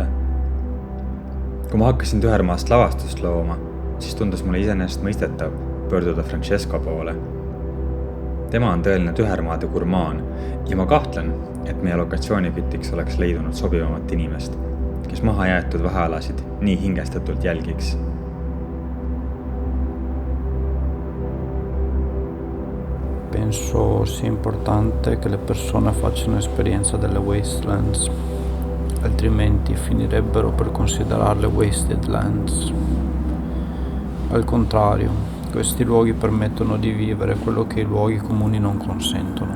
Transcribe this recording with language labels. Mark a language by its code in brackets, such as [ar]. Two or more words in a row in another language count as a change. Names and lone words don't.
[et] Kui ma hakkasin Tühermaast lavastust looma, siis tundus mulle iseenesest mõistetav pöörduda Francesco poole. Tema on tõeline Tühermaade gurmaan ja ma kahtlen, et meie lokatsioonipitiks oleks leidunud sobivamat inimest, kes maha jäetud vahealasid nii hingestatult jälgiks. [it] Penso sia importante che le persone facciano esperienza delle wastelands, altrimenti finirebbero per considerarle [en] wasted lands. [it] Al contrario, questi luoghi permettono di vivere quello che i luoghi comuni non consentono.